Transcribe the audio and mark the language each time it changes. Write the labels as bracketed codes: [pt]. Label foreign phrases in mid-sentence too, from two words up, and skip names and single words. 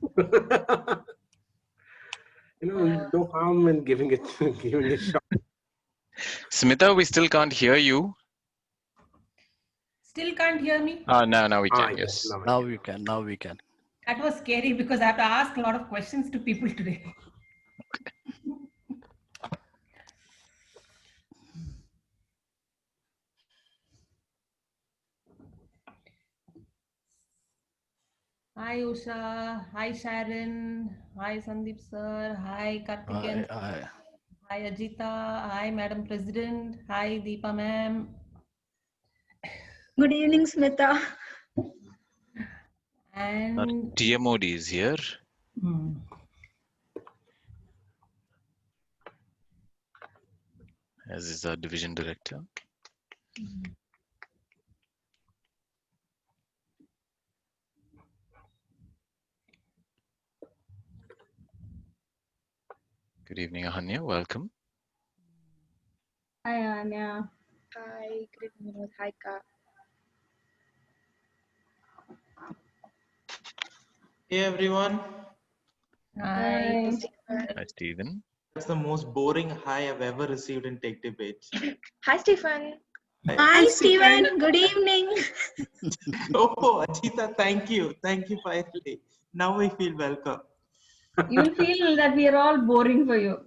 [en] No harm in giving a shot. Smita, we still can't hear you. Still can't hear me? Now we can, Yes. yes. Now we can. That was scary because I have to ask a lot of questions to people today. Hi Usha, hi Sharon, hi Sandeep sir, hi Karthikeyan, hi Ajita, hi Madam President, hi Deepa ma'am. Good evening, Smita. And TMOD is here. As is our division director. Good evening, Ahanya. Welcome. Hi, Anya. Hi, good evening. Hi, Ka. Hey everyone. Hi. Hi, Stephen. That's the most boring hi I've ever received in Tech Debates. Hi, Stephen. Hi, Stephen. Good evening. Oh, Ajita, thank you. Thank you, finally. Now I feel welcome. You'll feel that we are all boring for you.